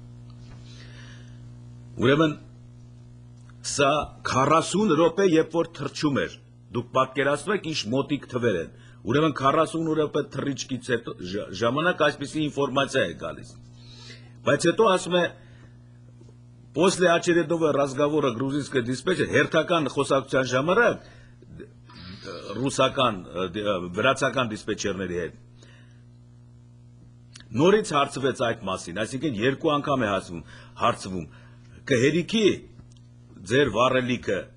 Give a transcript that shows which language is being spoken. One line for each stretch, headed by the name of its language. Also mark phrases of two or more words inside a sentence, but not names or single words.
Armenian: ուրեմն սա 40 րոպե երբ որ թռչում էր դուք պատկերացնում եք ինչ մոտիկ թվեր են ուրեմն 40 րոպե թռիչքից հետո ժամանակ այսպիսի ինֆորմացիա է գալիս բայց հետո ասում է
Russian: после очередного разговора грузинской диспетчер
Armenian: հերթական խոսակցության ժամանակ ռուսական վրացական դիսպեչերների հետ նորից հարցվեց այդ մասին այսինքն 2 անգամ է հարցվում կհերիքի ձեր վառելիքը